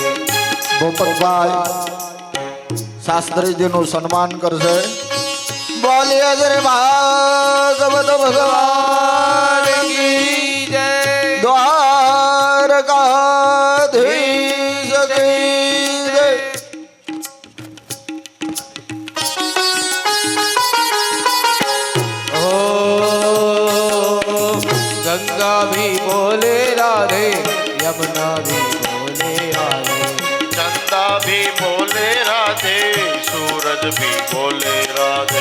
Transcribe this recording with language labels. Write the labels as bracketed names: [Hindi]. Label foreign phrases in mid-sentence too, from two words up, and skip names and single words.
[Gujarati] ગોપકભાઈ શાસ્ત્રીજીનું સન્માન કરશે. બોલીએ શ્રી ભાગવત ભગવાન [Hindi] की जय. द्वारकाधीश की जय. ओ गंगा भी बोले राधे, यमुना भी बोले राधे. चंदा भी बोले राधे, सूरज भी बोले राधे.